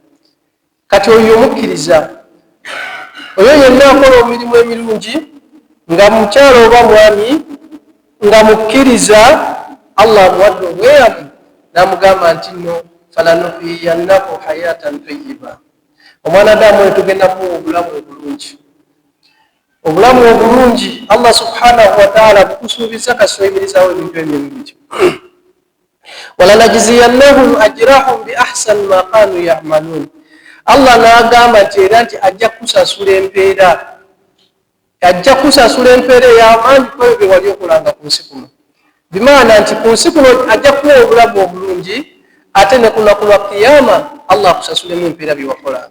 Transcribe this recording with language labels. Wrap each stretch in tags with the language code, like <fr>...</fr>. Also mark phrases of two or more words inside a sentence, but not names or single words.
<lg>Kati oyo omukkiriza, oyo yenna akola emirimu emirungi nga mukyala oba mwami, nga mukkiriza, Allah amuwadde obweyamu, n'amugamba nti nno</lg> <ar>فلنحيينه حياة طيبة.</ar> <lg>Omwanadamu oyo tugenda kumuwa obulamu obulungi. Obulamu obulungi</lg> <ar>الله سبحانه وتعالى</ar> <lg>bukusuubiza kasoyimirizawo ebintu ebirungi.</lg> <ar>ولنجزينهم أجرهم بأحسن ما كانوا يعملون.</ar> <lg>Allah n'agamba nti era nti ajja kusasula empeera, ajja kusasula empeera ey'amaanyi ku ebyo bye wali okolanga ku nsi kuno. Bimaana nti ku nsi kuno ajja kuwa obulamu obulungi, ate ne ku lunaku lwa kiyama Allah akusasulemu empeera bye wakolanga.</lg>